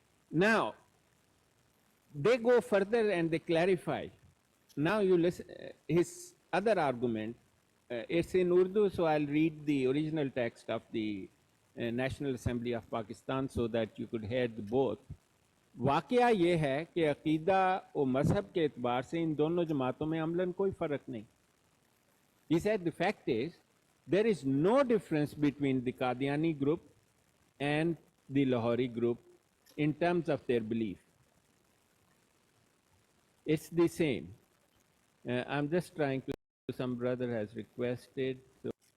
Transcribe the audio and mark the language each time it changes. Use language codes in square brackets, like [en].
[en] Now, they go further and they clarify. Now you listen, his other argument, it's in Urdu, so I'll read the original text of the National Assembly of Pakistan so that you could hear both. [ur] واقعہ یہ ہے کہ عقیدہ و مذہب کے اعتبار سے ان دونوں جماعتوں میں عملاً کوئی فرق نہیں. [en] He said the fact is there is no difference between the Qadiani group and the Lahori group in terms of their belief. It's the same. I'm just trying to, some brother has requested. So.